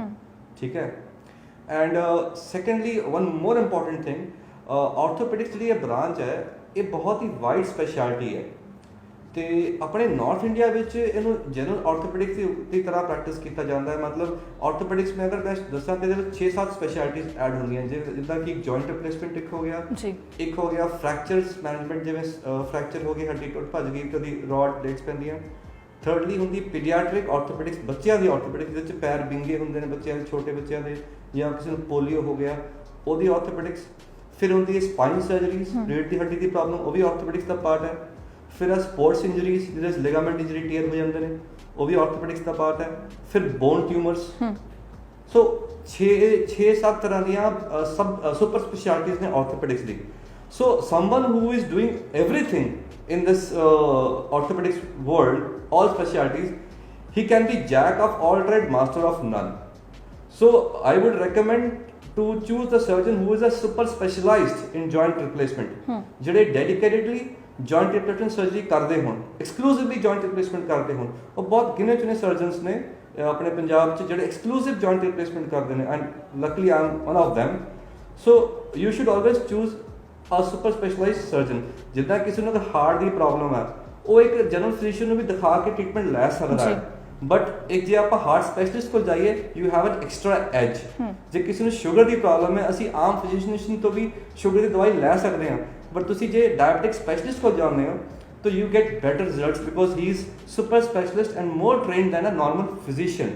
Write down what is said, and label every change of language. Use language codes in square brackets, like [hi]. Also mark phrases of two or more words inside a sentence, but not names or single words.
[pa] ਠੀਕ ਹੈ। [en] and secondly one more important thing, [pa] ਆਰਥੋਪੈਡਿਕਸ ਜਿਹੜੀ ਇਹ ਬ੍ਰਾਂਚ ਹੈ ਇਹ ਬਹੁਤ ਹੀ [en] wide specialty [pa] ਹੈ, ਤੇ ਆਪਣੇ ਨਾਰਥ ਇੰਡੀਆ ਵਿੱਚ ਇਹਨੂੰ [en] general orthopaedics [pa] ਦੀ ਤਰ੍ਹਾਂ ਪ੍ਰੈਕਟਿਸ ਕੀਤਾ ਜਾਂਦਾ ਹੈ। ਮਤਲਬ ਆਰਥੋਪੈਡਿਕਸ [hi] में अगर मैं [pa] ਦੱਸਾਂ ਤੇ ਇਹਦੇ ਵਿੱਚ 6-7 ਸਪੈਸ਼ਲਿਟੀਜ਼ ਐਡ ਹੁੰਦੀਆਂ, ਜਿੱਦਾਂ ਕਿ [en] joint replacement [pa] ਇੱਕ ਹੋ ਗਿਆ ਜੀ, ਇੱਕ ਹੋ ਗਿਆ [en] fractures management, [pa] ਜਿਵੇਂ ਫ੍ਰੈਕਚਰ ਹੋ ਗਈ, ਹੱਡੀ ਟੁੱਟ ਭੱਜ ਗਈ, ਕਦੀ [en] rod plates [pa] ਪੈਂਦੀਆਂ। ਥਰਡਲੀ ਹੁੰਦੀ [en] paediatric orthopaedics, [pa] ਬੱਚਿਆਂ ਦੀ ਆਰਥੋਪੈਡਿਕਸ, ਜਿਹਦੇ ਵਿੱਚ ਪੈਰ ਵਿੰਗੇ ਹੁੰਦੇ ਨੇ ਬੱਚਿਆਂ ਦੇ, ਛੋਟੇ ਬੱਚਿਆਂ ਦੇ, ਜਾਂ ਕਿਸੇ ਨੂੰ ਪੋਲੀਓ ਹੋ ਗਿਆ ਉਹਦੀ ਆਰਥੋਪੈਡਿਕਸ। ਫਿਰ ਹੁੰਦੀ ਹੈ [en] spine surgeries, [pa] ਰੀੜ੍ਹ ਦੀ ਹੱਡੀ ਦੀ ਪ੍ਰੋਬਲਮ, ਉਹ ਵੀ ਆਰਥੋਪੈਡਿਕਸ ਦਾ ਪਾਰਟ ਹੈ। ਫਿਰ ਆ [en] sports injuries, [pa] ਜਿਹਦੇ ਵਿੱਚ [en] ligament injury tear [pa] ਹੋ ਜਾਂਦੇ ਨੇ, ਉਹ ਵੀ ਆਰਥੋਪੈਡਿਕਸ ਦਾ ਪਾਰਟ ਹੈ। [en] ਫਿਰ bone tumours. [pa] ਸੋ 6-7 ਤਰ੍ਹਾਂ ਦੀਆਂ [en] sub super specialties [pa] ਨੇ ਆਰਥੋਪੈਡਿਕਸ ਦੀ। [en] so someone who is doing everything in this orthopaedics world, all specialties, he can be jack of all trade, master of none. So I would recommend to choose the surgeon who is a super specialized in joint replacement, ਜਿਹੜੇ dedicatedly joint replacement surgery [pa] ਕਰਦੇ ਹੋਣ, [en] exclusively joint replacement [pa] ਕਰਦੇ ਹੋਣ। ਉਹ ਬਹੁਤ ਗਿਣੇ ਚੁਣੇ surgeons ਨੇ ਆਪਣੇ ਪੰਜਾਬ 'ਚ ਜਿਹੜੇ [en] exclusive joint replacement [pa] ਕਰਦੇ ਨੇ, [en] and luckily I am one of them. So you should always choose a super specialized surgeon। [pa] ਜਿੱਦਾਂ ਕਿਸੇ ਨੂੰ ਅਗਰ ਹਾਰਟ ਦੀ ਪ੍ਰੋਬਲਮ ਹੈ, ਉਹ ਇੱਕ [en] general physician [pa] ਨੂੰ ਵੀ ਦਿਖਾ ਕੇ ਟ੍ਰੀਟਮੈਂਟ ਲੈ ਸਕਦਾ ਹੈ, ਬਟ ਇੱਕ ਜੇ ਆਪਾਂ [en] heart specialist [pa] ਕੋਲ ਜਾਈਏ, [en] you have an extra edge. [pa] ਜੇ ਕਿਸੇ ਨੂੰ ਸ਼ੂਗਰ ਦੀ ਪ੍ਰੋਬਲਮ ਹੈ, ਅਸੀਂ ਆਮ ਫਿਜ਼ੀਸ਼ੀਅਨ ਤੋਂ ਵੀ ਸ਼ੂਗਰ ਦੀ ਦਵਾਈ ਲੈ ਸਕਦੇ ਹਾਂ, ਬਟ ਤੁਸੀਂ ਜੇ [en] diabetic specialist [pa] ਕੋਲ ਜਾਂਦੇ ਹੋ ਤਾਂ [en] you get better results because he is super specialist and more trained than a normal physician.